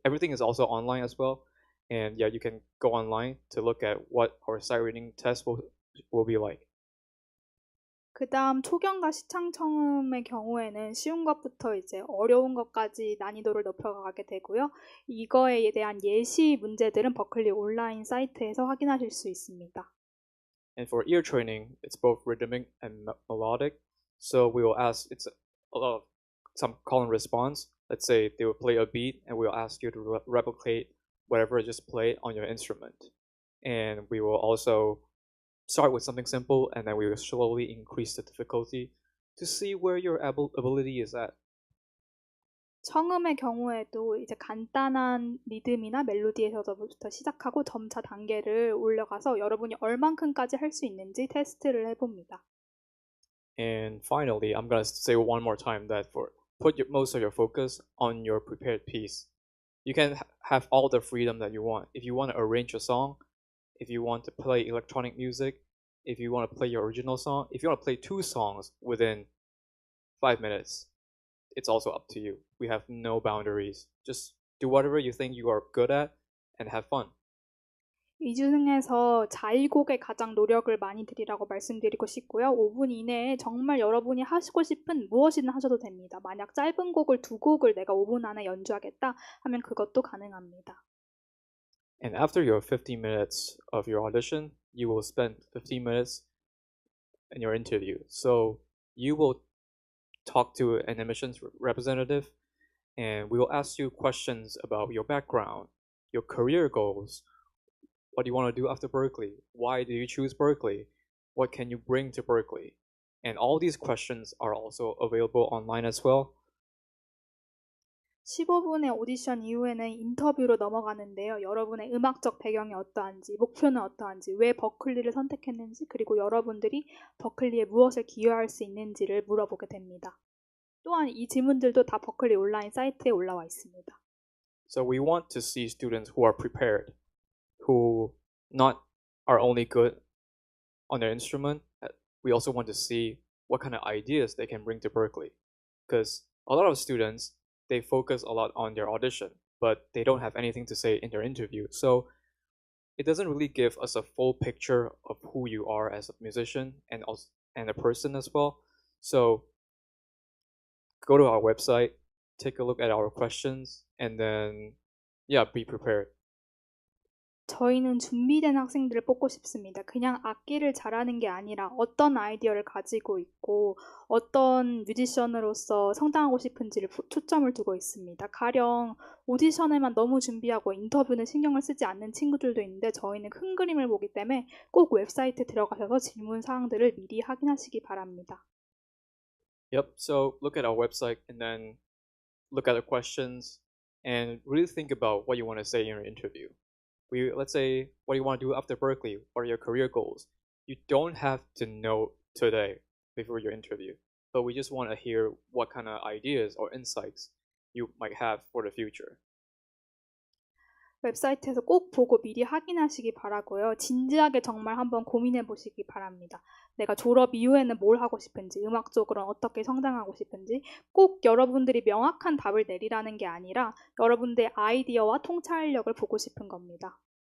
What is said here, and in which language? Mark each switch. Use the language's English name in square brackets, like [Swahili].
[English] Everything is also online as well, and yeah, you can go online to look at what our sight reading test will be like. [Korean] 그 다음 초경과 시창청음의 경우에는 쉬운 것부터 이제 어려운 것까지 난이도를 높여가게 되고요. 이거에 대한 예시 문제들은 버클리 온라인 사이트에서 확인하실 수 있습니다. [English] And for ear training, it's both rhythmic and melodic. So we will ask, it's a lot of some call and response. Let's say they will play a beat, and we'll ask you to replicate whatever just played on your instrument. And we will also start with something simple, and then we will slowly increase the difficulty to see where your ability is at. [Korean] 청음의 경우에도 이제 간단한 리듬이나 멜로디에서부터 시작하고 점차 단계를 올려가서 여러분이 얼만큼까지 할 수 있는지 테스트를 해봅니다. [English] And finally, I'm gonna say one more time that put most of your focus on your prepared piece. You can have all the freedom that you want. If you want to arrange a song, if you want to play electronic music, if you want to play your original song, if you want to play 2 songs within 5 minutes, it's also up to you. We have no boundaries. Just do whatever you think you are good at and have fun. [Korean] 이 중에서 자의곡에 가장 노력을 많이 들이라고 말씀드리고 싶고요. 5분 이내에 정말 여러분이 하시고 싶은 무엇이든 하셔도 됩니다. 만약 짧은 곡을 2곡을 내가 5분 안에 연주하겠다 하면 그것도 가능합니다. [English] And after your 15 minutes of your audition, you will spend 15 minutes in your interview. So you will talk to an admissions representative, and we will ask you questions about your background, your career goals. What do you want to do after Berklee? Why do you choose Berklee? What can you bring to Berklee? And all these questions are also available online as well. [Korean] 15분의 오디션 이후에는 인터뷰로 넘어가는데요. 여러분의 음악적 배경이 어떠한지, 목표는 어떠한지, 왜 버클리를 선택했는지, 그리고 여러분들이 버클리에 무엇을 기여할 수 있는지를 물어보게 됩니다. 또한 이 질문들도 다 버클리 온라인 사이트에 올라와 있습니다. [English] So we want to see students who are prepared, who not are only good on their instrument. We also want to see what kind of ideas they can bring to Berklee. Because a lot of students, they focus a lot on their audition, but they don't have anything to say in their interview. So it doesn't really give us a full picture of who you are as a musician and a person as well. So go to our website, take a look at our questions, and then, be prepared. [Korean] 저희는 준비된 학생들을 뽑고 싶습니다. 그냥 악기를 잘하는 게 아니라 어떤 아이디어를 가지고 있고 어떤 뮤지션으로서 성장하고 싶은지를 초점을 두고 있습니다. 가령 오디션에만 너무 준비하고 인터뷰는 신경을 쓰지 않는 친구들도 있는데 저희는 큰 그림을 보기 때문에 꼭 웹사이트에 들어가셔서 질문 사항들을 미리 확인하시기 바랍니다. [English] Yep, so look at our website and then look at the questions and really think about what you want to say in your interview. Let's say, what do you want to do after Berklee? What are your career goals? You don't have to know today before your interview, but we just want to hear what kind of ideas or insights you might have for the future. [Korean] 웹사이트에서 꼭 보고 미리 확인하시기 바라고요. 진지하게 정말 한번 고민해 보시기 바랍니다. 내가 졸업 이후에는 뭘 하고 싶은지, 음악적으로는 어떻게 성장하고 싶은지 꼭 여러분들이 명확한 답을 내리라는 게 아니라 여러분들의 아이디어와 통찰력을 보고 싶은 겁니다.